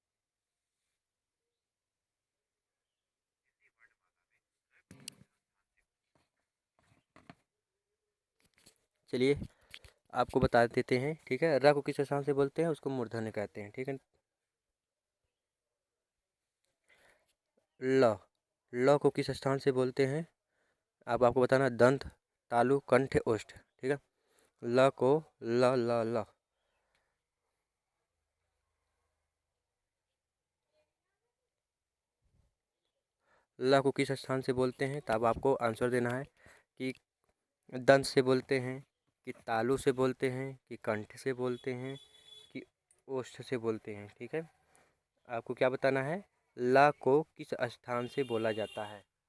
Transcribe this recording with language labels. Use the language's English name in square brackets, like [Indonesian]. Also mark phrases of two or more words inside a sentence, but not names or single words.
[Hindi] चलिए आपको बता देते हैं। ठीक है, र को किस स्थान से बोलते हैं? उसको मूर्धन्य कहते हैं। ठीक है, ल ल को किस स्थान से बोलते हैं? अब आपको बताना, दंत, तालु, कंठ, ओष्ठ। ठीक है, ल को ल ल ल ल को किस स्थान से बोलते हैं? तब आपको आंसर देना है कि दंत से बोलते हैं, कि तालु से बोलते हैं, कि कंठ से बोलते हैं, कि ओष्ठ से बोलते हैं। ठीक है, आपको क्या बताना है? ला को किस स्थान से बोला जाता है?